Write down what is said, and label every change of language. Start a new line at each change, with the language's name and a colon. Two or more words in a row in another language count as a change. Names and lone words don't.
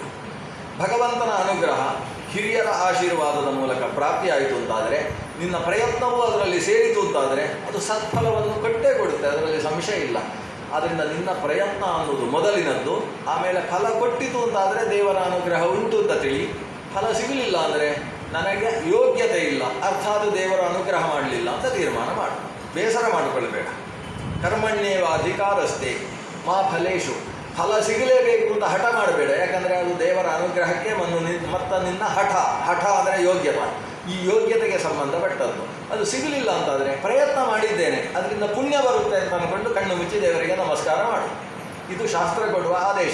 Kannada: ಭಗವಂತನ ಅನುಗ್ರಹ ಹಿರಿಯರ ಆಶೀರ್ವಾದದ ಮೂಲಕ ಪ್ರಾಪ್ತಿಯಾಯಿತು ಅಂತಾದರೆ ನಿನ್ನ ಪ್ರಯತ್ನವೂ ಅದರಲ್ಲಿ ಸೇರಿತು ಅಂತಾದರೆ ಅದು ಸತ್ಫಲವನ್ನು ಕೊಟ್ಟೇ ಕೊಡುತ್ತೆ, ಅದರಲ್ಲಿ ಸಂಶಯ ಇಲ್ಲ. ಆದ್ದರಿಂದ ನಿನ್ನ ಪ್ರಯತ್ನ ಅನ್ನೋದು ಮೊದಲಿನದ್ದು. ಆಮೇಲೆ ಫಲ ಕೊಟ್ಟಿತು ಅಂತಾದರೆ ದೇವರ ಅನುಗ್ರಹ ಉಂಟು ಅಂತ ತಿಳಿ. ಫಲ ಸಿಗಲಿಲ್ಲ ಅಂದರೆ ನನಗೆ ಯೋಗ್ಯತೆ ಇಲ್ಲ, ಅರ್ಥಾತ್ ದೇವರ ಅನುಗ್ರಹ ಮಾಡಲಿಲ್ಲ ಅಂತ ತೀರ್ಮಾನ ಮಾಡು. ಬೇಸರ ಮಾಡಿಕೊಳ್ಳಬೇಡ.
Sanskrit: ಕರ್ಮಣ್ಯೇವ ಅಧಿಕಾರಸ್ಥೆ ಮಾ ಫಲೇಶು.
Kannada: ಫಲ ಸಿಗಲೇಬೇಕು ಅಂತ ಹಠ ಮಾಡಬೇಡ, ಯಾಕಂದರೆ ಅದು ದೇವರ ಅನುಗ್ರಹಕ್ಕೆ ನಿನ್ನ ಹಠ ಅಂದರೆ ಯೋಗ್ಯತೆ. ಈ ಯೋಗ್ಯತೆಗೆ ಸಂಬಂಧಪಟ್ಟದ್ದು. ಅದು ಸಿಗಲಿಲ್ಲ ಅಂತಾದರೆ ಪ್ರಯತ್ನ ಮಾಡಿದ್ದೇನೆ, ಅದರಿಂದ ಪುಣ್ಯ ಬರುತ್ತೆ ಅಂತ ಅಂದ್ಕೊಂಡು ಕಣ್ಣು ಮುಚ್ಚಿ ದೇವರಿಗೆ ನಮಸ್ಕಾರ ಮಾಡು. ಇದು ಶಾಸ್ತ್ರ ಕೊಡುವ ಆದೇಶ.